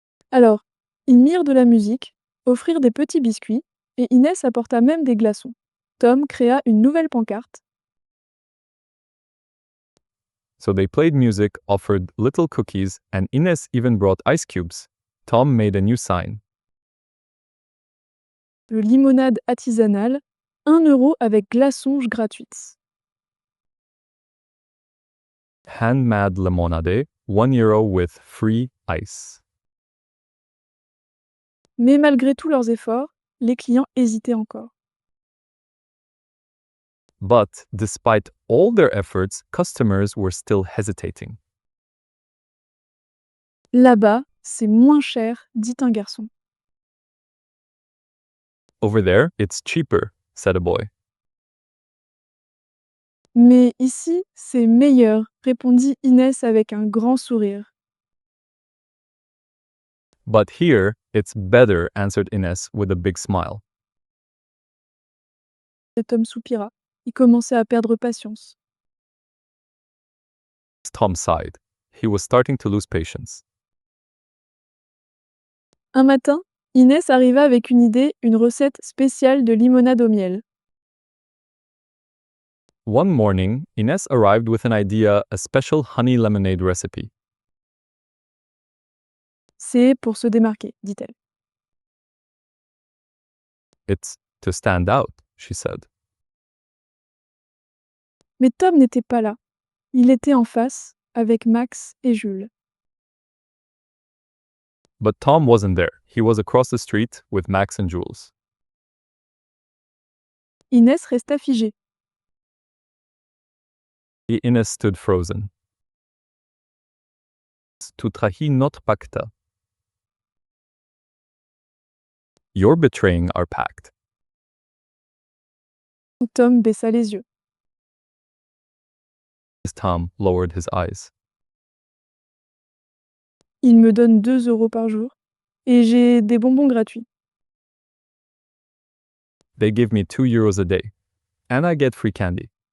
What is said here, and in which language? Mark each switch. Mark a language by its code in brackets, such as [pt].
[fr] Alors, ils mirent de la musique, offrirent des petits biscuits, et Inès apporta même des glaçons. Tom créa une nouvelle pancarte. [en] So they played music, offered little cookies, and Ines even brought ice cubes. Tom made a new sign. [fr] Le limonade artisanale, 1 euro avec glaçons gratuits. [en] Handmade lemonade, 1 euro with free ice. [fr] Mais malgré tous leurs efforts, les clients hésitaient encore. [en] But despite all their efforts, customers were still hesitating. [fr] Là-bas, c'est moins cher, dit un garçon. [en] Over there, it's cheaper, said a boy. [fr] Mais ici, c'est meilleur, répondit Inès avec un grand sourire. [en] But here, it's better, answered Ines with a big smile. [fr] Et Tom soupira. Il commençait à perdre patience. [en] Tom sighed. He was starting to lose patience. [fr] Un matin, Inès arriva avec une idée, une recette spéciale de limonade au miel. [en] One morning, Ines arrived with an idea, a special honey lemonade recipe. [fr] C'est pour se démarquer, dit-elle. [en] It's to stand out, she said. [fr] Mais Tom n'était pas là. Il était en face, avec Max et Jules. [en] But Tom wasn't there. He was across the street with Max and Jules. [fr] Inès resta figée. Et [en] Ines stood frozen. [fr] Tu trahis notre pacte. [en] You're betraying our pact. [fr] Tom baissa les yeux. [en] Tom lowered his eyes. [fr] Il me donne 2 euros par jour et j'ai des bonbons gratuits. [en] They give me 2 euros a day, and I get free candy.